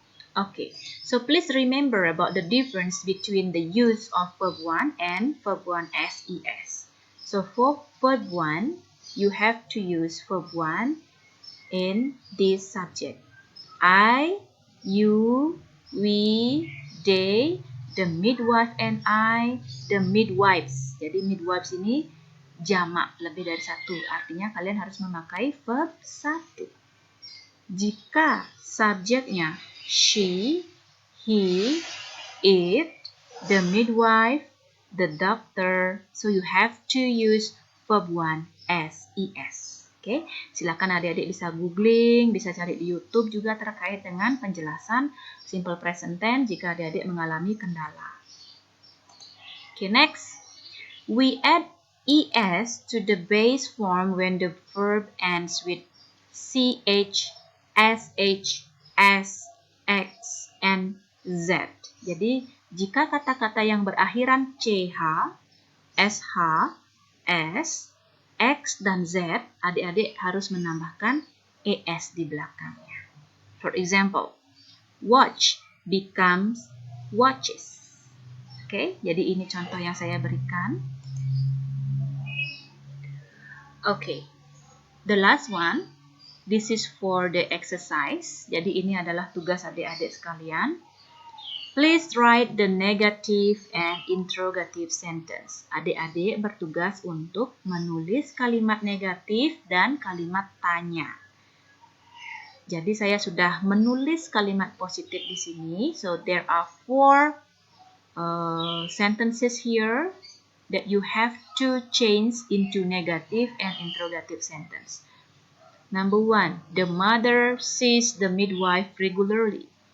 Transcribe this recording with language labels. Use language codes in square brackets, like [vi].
[en] Okay, so please remember about the difference between the use of verb 1 and verb 1 SES. So for verb 1, you have to use verb 1 in this subject. I, you, we, they, the midwife and I, the midwives. [id] Jadi midwives ini jamak, lebih dari satu. Artinya kalian harus memakai verb 1. Jika subjeknya [en] she, he, it, the midwife, the doctor, so you have to use verb 1 SES. [id] Oke, silakan adik-adik bisa googling, bisa cari di YouTube juga terkait dengan penjelasan simple present tense jika adik-adik mengalami kendala. Oke, next. [en] We add ES to the base form when the verb ends with CH, SH, S, X, and Z. [id] Jadi, jika kata-kata yang berakhiran CH, SH, S, X, dan Z, adik-adik harus menambahkan ES di belakangnya. [en] For example, watch becomes watches. [id] Oke, jadi ini contoh yang saya berikan. [en] Okay, the last one, this is for the exercise. [id] Jadi ini adalah tugas adik-adik sekalian. [en] Please write the negative and interrogative sentence. [id] Adik-adik bertugas untuk menulis kalimat negatif dan kalimat tanya. Jadi saya sudah menulis kalimat positif di sini. [en] So there are 4 sentences here that you have to change into negative and interrogative sentence. Number 1, the mother sees the midwife regularly.